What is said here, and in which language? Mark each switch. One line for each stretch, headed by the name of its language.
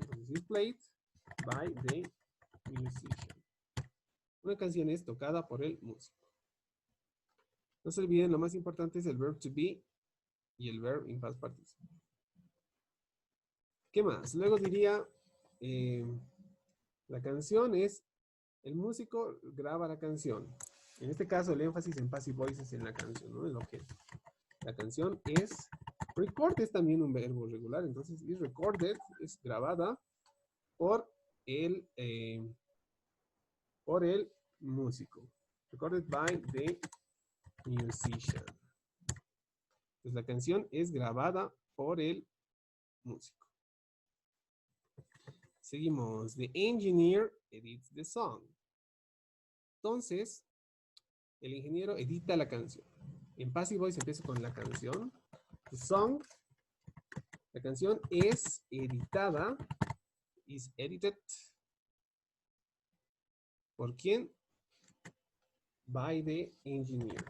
Spanish: Entonces,
English: is played by the musician.
Spanish: Una canción es tocada por el músico. No se olviden, lo más importante es el
English: verb to be
Spanish: y el
English: verb in past participle.
Spanish: ¿Qué más? Luego diría, la canción es, el músico graba la canción. En este caso, el énfasis en passive voice es en la canción, ¿no? El objeto. La canción es, record es también un verbo regular, entonces
English: is recorded,
Spanish: es grabada por el músico.
English: Recorded by the musician.
Spanish: Pues la canción es grabada por el músico. Seguimos.
English: The engineer edits the song.
Spanish: Entonces, el ingeniero edita la canción. En Passive Voice empiezo con la canción.
English: The song.
Spanish: La canción es editada.
English: Is edited.
Spanish: ¿Por quién?
English: By the engineer.